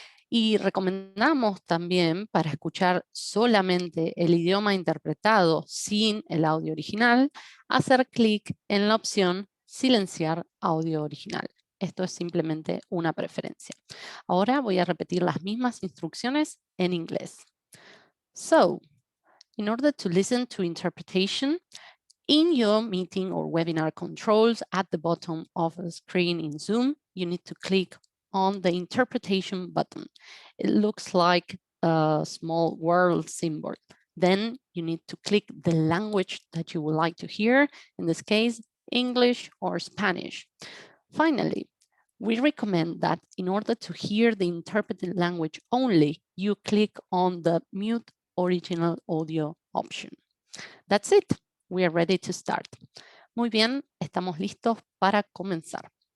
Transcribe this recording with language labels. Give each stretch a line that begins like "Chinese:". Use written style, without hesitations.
Spanish: Y recomendamos también, para escuchar solamente el idioma interpretado sin el audio original, hacer clic en la opción silenciar audio original. Esto es simplemente una preferencia. Ahora voy a repetir las mismas instrucciones en inglés.
English: So, in order to listen to interpretation, in your meeting or webinar controls at the bottom of the screen in Zoom, you need to click on the interpretation button. It looks like a small world symbol. Then you need to click the language that you would like to hear, in this case, English or Spanish. Finally, we recommend that in order to hear the interpreted language only, you click on the mute original audio option. That's it. We are ready to start.
Spanish: Muy bien, estamos listos para comenzar.